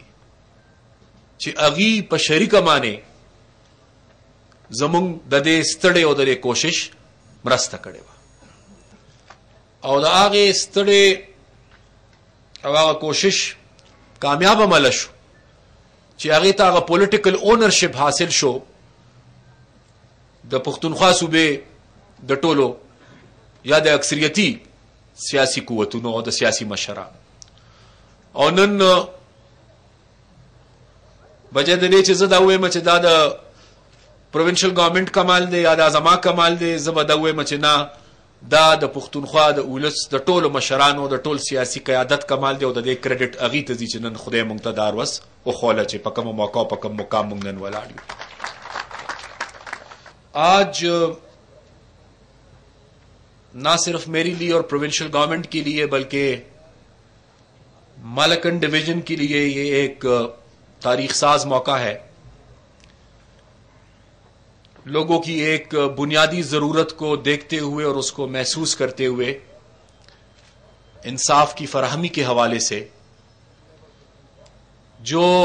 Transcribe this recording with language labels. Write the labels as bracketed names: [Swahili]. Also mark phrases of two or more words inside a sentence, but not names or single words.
[Pashto] چې هغوی په شریکه معنی زمونږ د دې ستړې او د دې کوشش مرسته کړې وه او د هغې ستړې او هغه کوشش کامیاب عمله شو چې هغې ته هغه [English] political ownership [Pashto] حاصل شو د پښتونخوا صوبې د ټولو یا د اکثریتي سیاسي قوتونو او د سیاسي مشرانو. او نن بجای د دې چې زه دا ووایم چې دا د [English] provincial government [Pashto] کمال دی یا دا زما کمال دی، زه به دا ووایم چې نه، دا د پښتونخوا د ولس د ټولو مشرانو د ټول سیاسي قیادت کمال دی او د دې کریډټ هغې ته ځي چې نن خدای موږ ته دا وس وښوله چې په کومه موقع په کوم مقام موږ نن ولاړ یو. [Urdu] آج نہ صرف میرے لیے اور [English] provincial government [Urdu] کے لیے بلکہ مالکن ڈویژن کے لیے یہ ایک تاریخ ساز موقع ہے. لوگوں کی ایک بنیادی ضرورت کو دیکھتے ہوئے اور اس کو محسوس کرتے ہوئے انصاف کی فراہمی کے حوالے سے جو